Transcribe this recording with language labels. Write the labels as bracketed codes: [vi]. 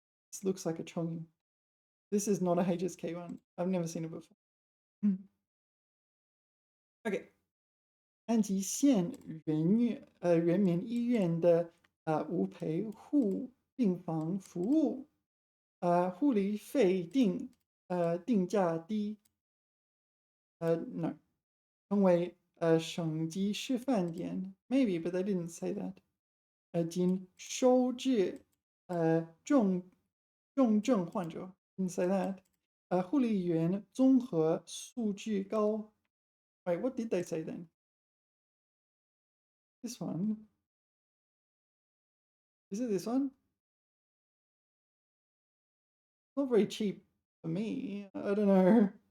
[en] This looks like a Chonging. This is not a HSK one. I've never seen it before. Okay. [zh] 安吉县人民医院的无陪护病房服务，护理费定价低，成为省级示范点 ， [en] maybe but they didn't say that。 [zh] 仅收治重症患者 [en] didn't say that。 [zh] 护理员综合素质高。 [en] Wait, what did they say then? This one. Is it this one? Not very cheap for me. I don't know.